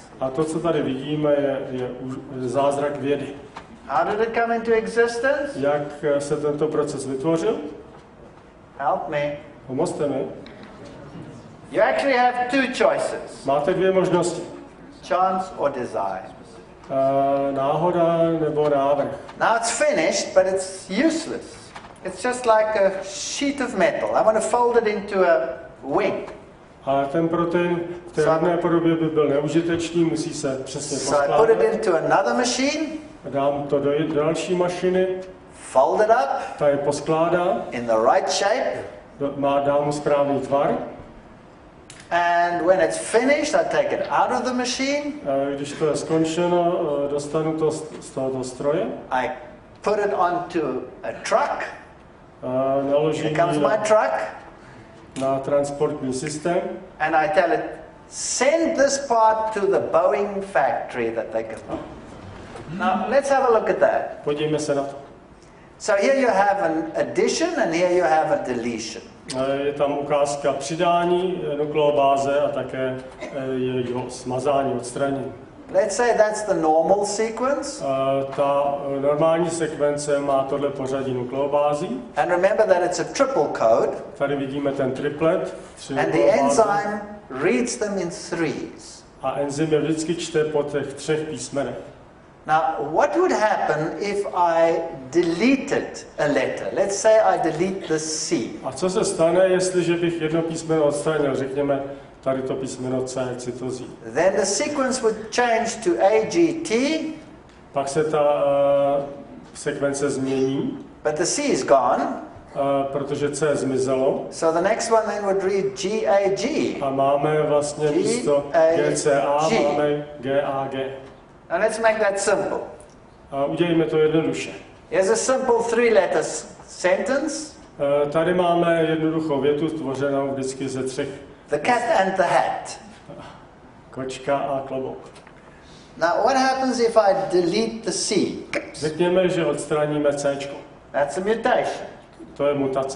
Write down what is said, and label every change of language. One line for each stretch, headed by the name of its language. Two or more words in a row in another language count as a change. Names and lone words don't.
Czech: A to, co tady vidíme, je zázrak vědy.
English: How did it come into existence?
Czech: Jak se tento proces vytvořil?
English: Help me.
Czech: Pomozte mi.
English: You actually have two choices.
Czech: Máte dvě možnosti.
English: Chance or design.
Czech: Náhoda nebo návrh.
English: Now it's finished, but it's useless. It's just like a sheet of metal. I want to fold it into a wing.
Czech: A ten protein v té rovné podobě by byl neužitečný, musí se přesně poskládat.
English: So I put it into another machine.
Czech: Dám to do další mašiny.
English: Fold it up.
Czech: Ta je poskládá.
English: In the right shape.
Czech: Dám mu správný tvar.
English: And when it's finished, I take it out of the machine.
Czech: Když to je skončeno, dostanu to z tohoto stroje.
English: I put it onto a truck.
Czech: Naložím
English: Here comes my truck.
Czech: Na transportní systém.
English: And I tell it, send this part to the Boeing factory that they can buy. Now, let's have a look at that.
Czech: Podívejme se na to.
English: So here you have an addition and here you have a deletion.
Czech: Je tam ukázka přidání nukleobáze a také jeho smazání, odstranění.
English: Let's say that's the normal sequence.
Czech: Ta normální sekvence má tohle pořadí nukleobází.
English: And remember that it's a triple code.
Czech: Tady vidíme ten triplet.
English: And the enzyme reads them in threes.
Czech: A enzym je vždycky čte po těch třech písmenech.
English: Now, what would happen if I deleted a letter? Let's say I delete the C.
Czech: A co se stane, jestliže bych jedno písmeno odstranil, řekněme tady to písmeno C, cytozí.
English: Then the sequence would change to AGT.
Czech: Pak se ta sekvence změní.
English: But the C is gone.
Czech: Protože C zmizelo.
English: So the next one then would read GAG.
Czech: A máme vlastně místo GCA, máme GAG.
English: Now let's make that simple.
Czech: A udělejme to jednoduše.
English: Here's a simple three-letter sentence.
Czech: Tady máme jednoduchou větu tvořenou vždycky ze třech.
English: The cat and the hat.
Czech: Kočka a klobouk.
English: Now what happens if I delete the C?
Czech: Řekněme, že odstraníme C.
English: That's a mutation.
Czech: To je mutace.